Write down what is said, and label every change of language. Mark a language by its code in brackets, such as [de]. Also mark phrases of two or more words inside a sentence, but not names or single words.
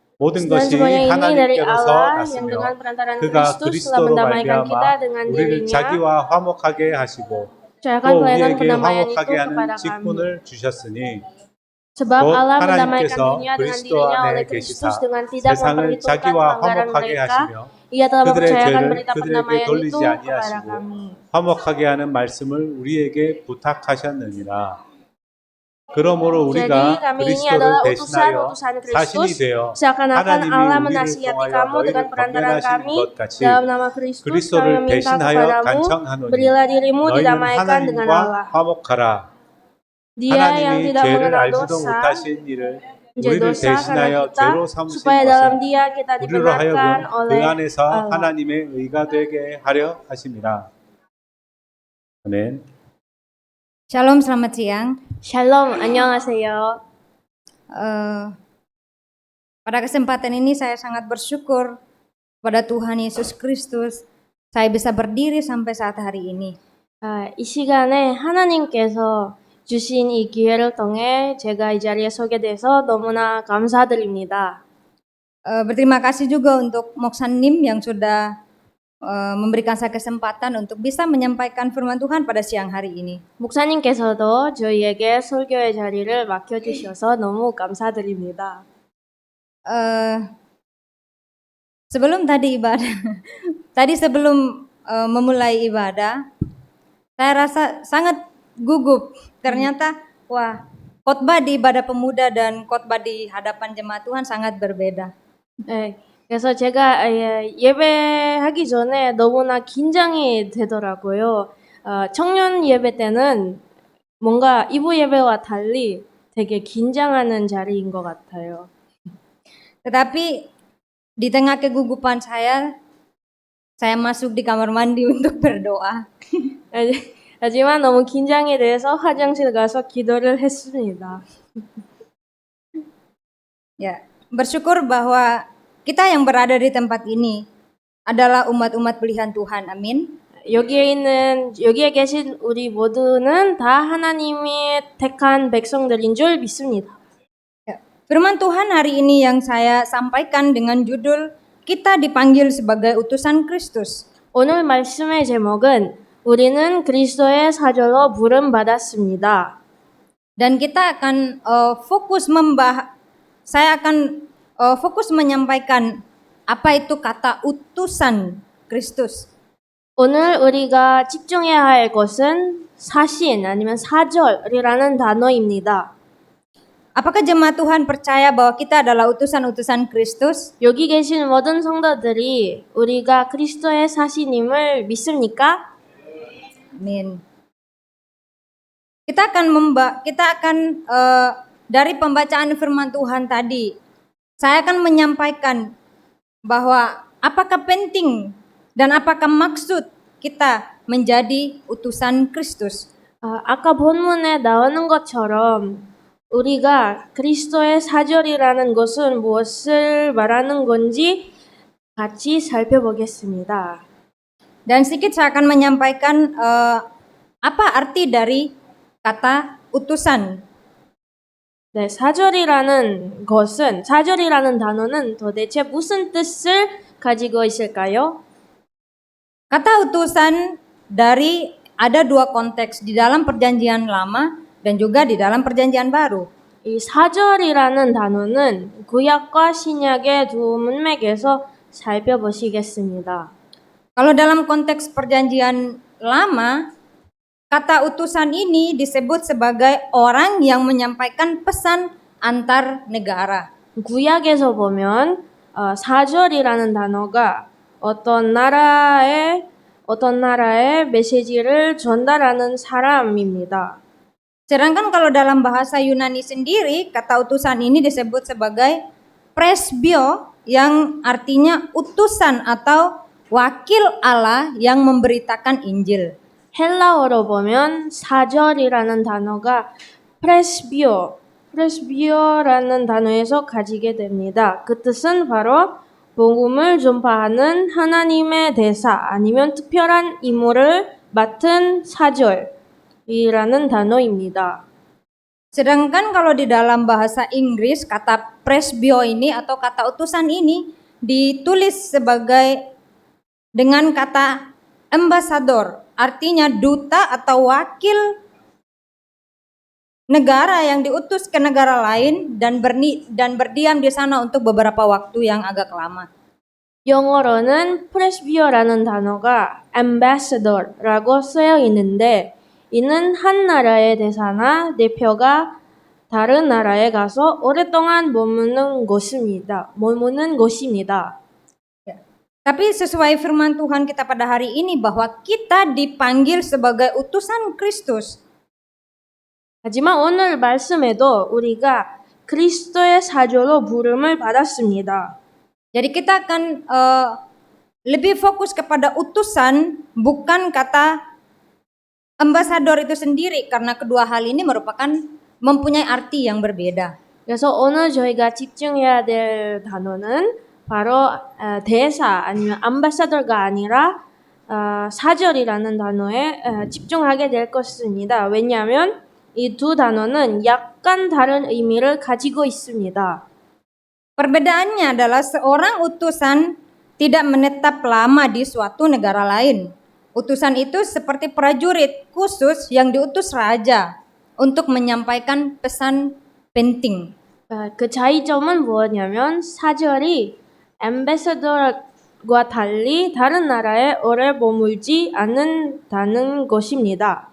[ko] 모든 [id] Dan [ko] 것이 [id] semuanya ini dari [ko] 하나님께로서 [id] Allah yang dengan [ko] 났으며 [id] perantaraan [ko] 그가 [id] Kristus telah [ko] 그리스도로 [id] mendamaikan kita [ko] 말미암아 [id] dengan [ko] 우리를 [id] dirinya, [ko] 자기와 화목하게 하시고 [id] percayakan [ko] 또 [id] pelayanan [ko] 우리에게 [id] pendamaian [ko] 화목하게 [id] itu [ko] 하는 [id] kepada kami. [ko] 직분을 주셨으니 [id] Sebab [ko] 곧 [id] Allah mendamaikan [ko] 하나님께서 [id] dunia dengan [ko] 그리스도 [id] dirinya oleh [ko] 안에 [id] Kristus [ko] 계시사 [id] dengan tidak [ko] 세상을 [id] memperhitungkan [ko] 자기와 [id] pelanggaran [ko] 화목하게 [id] mereka. [ko] 하시며 [id] Ia telah [ko] 그들의 [id] mempercayakan [ko] 죄를 [id] berita [ko] 그들에게 [id] pendamaian itu [ko] 돌리지 [id] kepada [ko] 아니하시고 [id] kami. [ko] 화목하게 하는 말씀을 우리에게 부탁하셨느니라. 그러므로 [id] Jadi [ko] 우리가 [id] kami ini [ko] 그리스도를 [id] adalah [ko] 대신하여 [id] utusan [ko] 사신이 [id] Kristus, [ko] 되어 [id] seakan-akan [ko] 하나님이 [id] Allah [ko] 우리를 [id] menasihati [ko] 통하여 [id] kamu dengan [ko] 너희를 [id] perantaran [ko] 권면하시는 [id] kami. [ko] 것 같이 [id] Dalam nama Kristus kami [ko] 그리스도를 [id] meminta [ko] 대신하여 [id] kepadamu, [ko] 간청하노니 [id] berilah dirimu [ko] 너희는 [id] didamaikan dengan Allah. [ko] 하나님과 화목하라. [id] Dia yang [ko] 하나님이 [id] tidak [ko] 죄를 [id] mengenal [ko] 알지도 [id] dosa [ko] 못하신 일을 [id] menjadi [ko] 우리를 [id] dosa karena [ko] 대신하여 [id] kita, [ko] 죄로 삼으신 [id] supaya dalam [ko] 것은 [id] Dia kita [ko] 우리로 [id] dibenarkan [ko] 하여금 그 [id] oleh [ko] 안에서 [id] Allah. [ko] 하나님의 의가 되게 하려 하심이라. 아멘. [id] Shalom, selamat siang. [ko] Shalom, 안녕하세요. [id] Pada kesempatan ini saya sangat bersyukur pada Tuhan Yesus Kristus. Saya bisa berdiri sampai saat hari ini. [ko] 이 시간에 하나님께서 주신 이 기회를 통해 제가 이 자리에 서게 돼서 너무나 감사드립니다. [id] Berterima kasih juga untuk Moksanim yang sudah memberikan saya kesempatan untuk bisa menyampaikan firman Tuhan pada siang hari ini. [ko] 목사님께서도 저희에게 설교의 자리를 맡겨주셔서 너무 감사드립니다. [id] Sebelum tadi ibadah, sebelum memulai ibadah, saya rasa sangat gugup. Ternyata, wah, khotbah di ibadah pemuda dan khotbah di hadapan jemaat Tuhan sangat berbeda. [ko] 네, 그래서 제가 예배하기 전에 너무나 긴장이 되더라고요. 청년 예배 때는 뭔가 이부 예배와 달리 되게 긴장하는 자리인 것 같아요. [id] Tetapi di tengah kegugupan saya masuk di kamar mandi untuk berdoa. [ko] 하지만 너무 긴장이 돼서 화장실 가서 기도를 했습니다. [id] Ya, bersyukur bahwa kita yang berada di tempat ini adalah umat-umat pilihan Tuhan. Amin. [ko] 여기에 계신 우리 모두는 다 하나님이 택한 백성들인 줄 믿습니다. [id] Ya, firman Tuhan hari ini yang saya sampaikan dengan judul kita dipanggil sebagai utusan Kristus. [ko] 오늘 말씀의 제목은 우리는 그리스도의 사절로 부름 받았습니다. [id] Dan kita akan saya akan fokus menyampaikan apa itu kata utusan Kristus. [ko] 오늘 우리가 집중해야 할 것은 사신 아니면 사절이라는 단어입니다. [id] Apakah jemaat Tuhan percaya bahwa kita adalah utusan-utusan Kristus? [ko] 여기 계신 모든 성도들이 우리가 그리스도의 사신임을 믿습니까? [id] Amin. Kita akan dari pembacaan firman Tuhan tadi, saya akan menyampaikan bahwa apakah penting dan apakah maksud kita menjadi utusan Kristus. [ko] 아까 본문에 나오는 것처럼 우리가 그리스도의 사절이라는 것은 무엇을 말하는 건지 같이 살펴보겠습니다. [id] Dan sedikit saya akan menyampaikan apa arti dari kata utusan. [ko] 네, 사절이라는 단어는 도대체 무슨 뜻을 가지고 있을까요? [id] Kata utusan ada dua konteks di dalam perjanjian lama dan juga di dalam perjanjian baru. [ko] 이 사절이라는 단어는 구약과 신약의 두 문맥에서 살펴보시겠습니다. [id] Kalau dalam konteks perjanjian lama, kata utusan ini disebut sebagai orang yang menyampaikan pesan antar negara. [ko] 구약에서 보면 사절이라는 단어가 어떤 나라의 메시지를 전달하는 사람입니다. [id] Sedangkan kalau dalam bahasa Yunani sendiri, kata utusan ini disebut sebagai presbio yang artinya utusan atau wakil Allah yang memberitakan Injil. [ko] 헬라어로 보면 사절이라는 단어가 프레스비어라는 단어에서 가지게 됩니다. 그 뜻은 바로 복음을 전파하는 하나님의 대사 아니면 특별한 임무를 맡은 사절이라는 단어입니다. [id] Sedangkan kalau di dalam bahasa Inggris kata presbyo ini atau kata utusan ini ditulis sebagai dengan kata ambassador, artinya duta atau wakil negara yang diutus ke negara lain dan berdiam di sana untuk beberapa waktu yang agak lama. [ko] 영어로는 presby라는 단어가 ambassador라고 쓰여 있는데 이는 한 나라의 대사나 대표가 다른 나라에 가서 오랫동안 머무는 곳입니다. [id] Tapi sesuai firman Tuhan kita pada hari ini bahwa kita dipanggil sebagai utusan Kristus. [ko] 하지만 오늘 말씀에도 우리가 그리스도의 사조로 부름을 받았습니다. [id] Jadi kita akan lebih fokus kepada utusan, bukan kata ambasador itu sendiri, karena kedua hal ini mempunyai arti yang berbeda. [ko] 그래서 오늘 저희가 집중해야 될 단어는 바로 대사 아니면 암바사더가 아니라 사절이라는 단어에 집중하게 될 것입니다. 왜냐하면 이 두 단어는 약간 다른 의미를 가지고 있습니다. [id] Perbedaannya adalah seorang utusan tidak menetap lama di suatu negara lain. Utusan itu seperti prajurit khusus yang diutus raja untuk menyampaikan pesan penting. [ko] 그 차이점은 무엇이냐면 사절이 엠베서더와 달리 다른 나라에 오래 머물지 않는다는 것입니다.